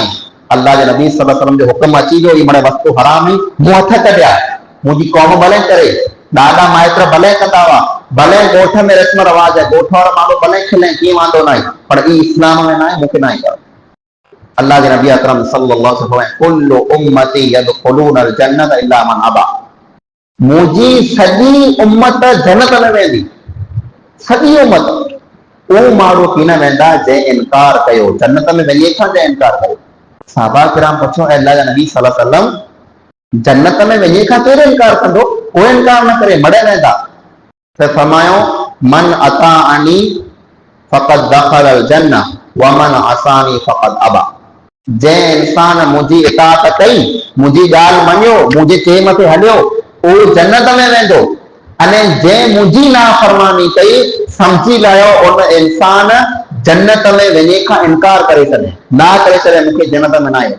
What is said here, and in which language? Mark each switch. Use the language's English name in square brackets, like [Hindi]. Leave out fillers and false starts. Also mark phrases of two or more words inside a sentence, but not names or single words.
[Sindhi] अल्लाह जे नबी [Arabic] صلى الله عليه وسلم [Sindhi] जो हुक्म अची वियो, ई मणे वस्तु हराम हुई, मूं हथ कढिया, मुंहिंजी क़ौम भले करे, ॾाॾा माइट भले कंदा हुआ, भले ॻोठ में रस्म रवाज है, ॻोठ वारा माण्हू भले खिलनि, कीअं वांदो न आहे, पर ई इस्लाम में न आहे, मूंखे न आहे करणो। अल्लाह के नबी अकरम [Arabic] صلى الله عليه وسلم كل أمتي يدخلون الجنة إلا من أبى, [Sindhi] मुंहिंजी सॼी उम्मत जन्नत में वेंदी, सॼी उम्मत, उहो माण्हू की न वेंदा जंहिं इनकार कयो, जन्नत में वञे खां जंहिं इनकार कयो। सहाबा किराम पुछो, अल्लाह जे नबी [Arabic] صلى الله عليه وسلم [Sindhi] जन्नत में वञे खां केरु इनकार कंदो, कोई इनकार न करे, मड़े वेंदा। फिर फरमायो, [Arabic] من أطاعني فقد دخل الجنة و من عصاني فقد أبى, [Sindhi] जंहिं इंसान मुंहिंजी इताअत कई, मुंहिंजी ॻाल्हि मञियो, मुंहिंजे चए मथे हलियो, उहो जन्नत में वेंदो, अने जंहिं मुंहिंजी नाफरमानी कई, समझी लायो उन इंसान जन्नत में वञे खां इनकार करे छॾे, ना करे छॾे, मूंखे जन्नत में न आहे।